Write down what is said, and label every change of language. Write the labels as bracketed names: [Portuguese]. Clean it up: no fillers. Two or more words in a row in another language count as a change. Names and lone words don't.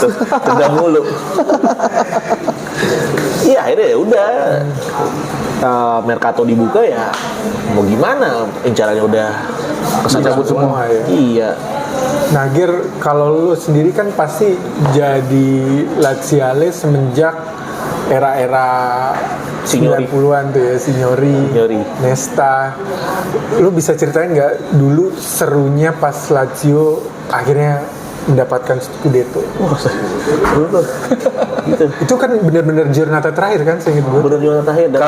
[Indonesian] Tendang mulu. Iya, akhirnya ya udah. Mercato dibuka ya mau gimana, incarannya udah Cabut semua ya. Iya. Nah, Gir, kalau lu sendiri kan pasti jadi Laziale semenjak era-era Signori. 90-an tuh ya, Signori, Nesta. Lu bisa ceritain nggak dulu serunya pas Lazio akhirnya mendapatkan Scudetto? Gitu. Itu kan benar-benar giornata terakhir kan, seingat gue. Bener giornata terakhir dan